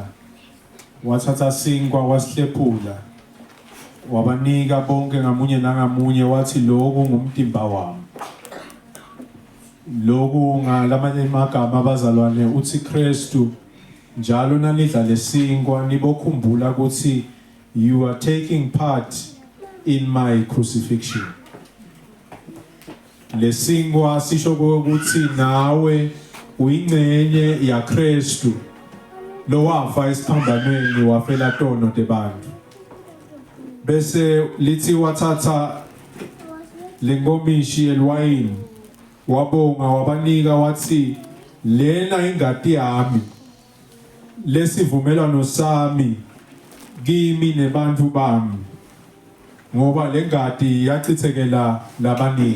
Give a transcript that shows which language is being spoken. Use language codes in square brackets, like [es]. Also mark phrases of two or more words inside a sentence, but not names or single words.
[nd] Wathatha sinkwa wasihlephula. Wabanika bonke ngamunye nangamunye wathi lokhu ngumtimba wami. Lokhu ngalamanye amagama abazalwane uthi Kristu njalo nalidla lesinkwa nibokhumbula ukuthi [en] you are taking part in my crucifixion. [nd] Lesinkwa sisho ukuthi nawe uyingcenye ya Kristu lo wafa esiphambanweni wafela tono tebantu. Bese lithi wathatha lengomishi elwayini wabonga wabanika wathi lena ingadi yami lesivumelwano sami kimi nebantu bami ngoba lengadi yachithekela labaningi.